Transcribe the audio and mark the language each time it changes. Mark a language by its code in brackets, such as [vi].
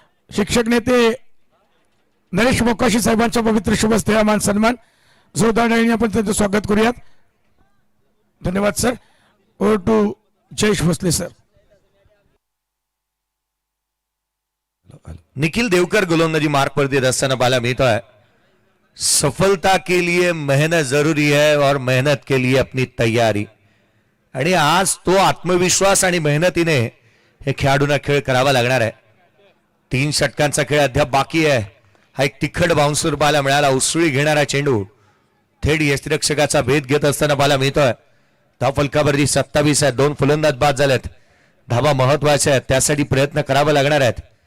[mr] शिक्षक नेते नरेश मोकाशी साहेबांच्या पवित्र शुभ हस्ते हा मान सन्मान जोरदार टाळ्यांनी आपण त्यांचं स्वागत करूयात. धन्यवाद sir. [en] over to [mr] Jayesh Bhosale sir. Nikhil Devkar गोलंदाजी मार्ग पर देत असताना पाहायला मिळतोय. [hi] सफलता के लिए मेहनत जरूरी है और मेहनत के लिए अपनी तैयारी. [mr] आणि आज तो आत्मविश्वास आणि मेहनतीने हे खेळाडूंना खेळ करावा लागणार आहे. 3 षटकांचा खेळ अद्याप बाकी आहे. हा एक तिखट बाउन्सर पाहायला मिळाला. उसळी घेणारा चेंडू थेट यष्टिरक्षकाचा भेद घेत असताना पाहायला मिळतोय. धावफलकावरती 27 आहे. 2 फलंदाज बाद झालेत. धावा महत्वाच्या आहेत, त्यासाठी प्रयत्न करावा लागणार आहेत.